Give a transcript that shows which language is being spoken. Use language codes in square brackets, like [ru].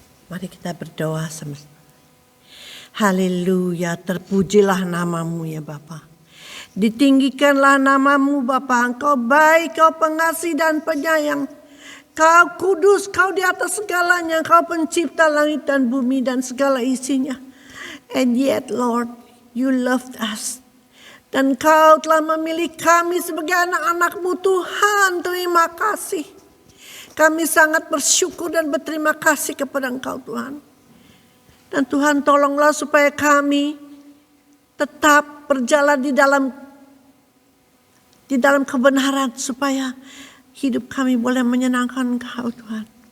[id] Mari kita berdoa sama-sama. Haleluya, terpujilah namamu ya Bapa. Ditinggikanlah namamu Bapa, Engkau baik, Kau pengasih dan penyayang. Kau kudus, Kau di atas segalanya, Kau pencipta langit dan bumi dan segala isinya. [en] And yet Lord, You loved us. [id] Dan Kau telah memilih kami sebagai anak-anak-Mu Tuhan. Terima kasih. Kami sangat bersyukur dan berterima kasih kepada Engkau Tuhan. Dan Tuhan tolonglah supaya kami tetap berjalan di dalam kebenaran, supaya hidup kami boleh menyenangkan Engkau Tuhan.